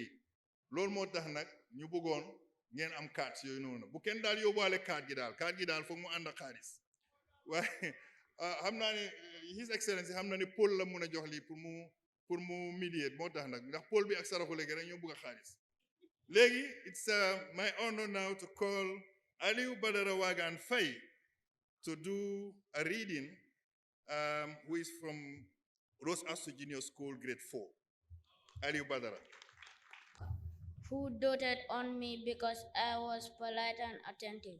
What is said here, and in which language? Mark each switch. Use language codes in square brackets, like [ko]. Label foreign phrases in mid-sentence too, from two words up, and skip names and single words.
[wo] read loolu moo tax nag ñu bëggoon ngeen am carte yooyu noonu bu kenn daal yóbbuwaale carte gi daal foog mu ànd ak xaalis waaye xam naa ne [en] his excellence [wo] xam na ne Paul la mun a jox lii pour mu mediate moo tax nag ndax Paul bi ak saraxu léegi rek ñoo bëgg a xaalis léegi [en] it's my honor now to call Alieu Badara Wagan Faye to do a reading who is from Rose Astu Junior School grade 4 Alieu Badara who doted on me because I was polite and attentive.